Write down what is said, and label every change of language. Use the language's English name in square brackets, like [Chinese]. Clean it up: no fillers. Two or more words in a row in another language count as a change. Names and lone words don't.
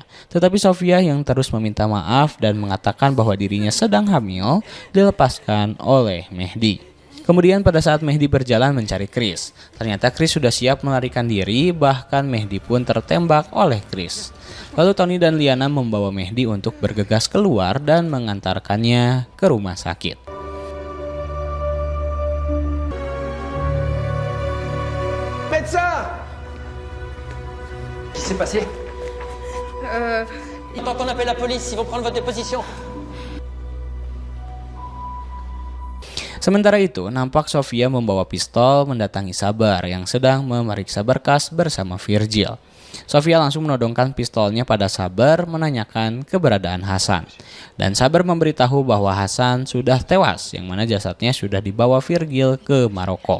[Indonesian] Tetapi Sofia yang terus meminta maaf dan mengatakan bahwa dirinya sedang hamil dilepaskan oleh Mehdi. Kemudian pada saat Mehdi berjalan mencari Chris, ternyata Chris sudah siap melarikan diri, bahkan Mehdi pun tertembak oleh Chris. Lalu Tony dan Liana membawa Mehdi untuk bergegas keluar dan mengantarkannya ke rumah sakit. [French] Médecin! Qu'est-ce qui s'est passé? Il faut qu'on appelle la police, ils vont prendre votre déposition. [Indonesian] Sementara itu, nampak Sofia membawa pistol mendatangi Sabar yang sedang memeriksa berkas bersama Virgil. Sofia langsung menodongkan pistolnya pada Sabar menanyakan keberadaan Hasan. Dan Sabar memberitahu bahwa Hasan sudah tewas, yang mana jasadnya sudah dibawa Virgil ke Maroko.